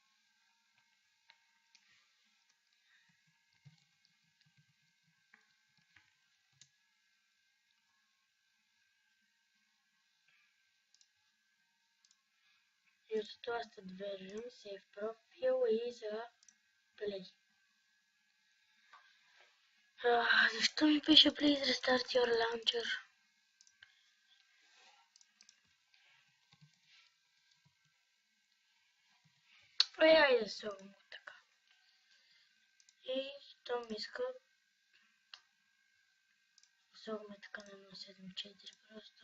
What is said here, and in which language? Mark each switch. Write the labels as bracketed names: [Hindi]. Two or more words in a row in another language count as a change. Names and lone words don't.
[English] Use trusted version, save profile [Bulgarian] и сега [English] play. [Bulgarian] Защо ми пише [English] please restart your launcher? [Bulgarian] Айде слагам го така. И щом иска слагаме така на 1.7.4 просто.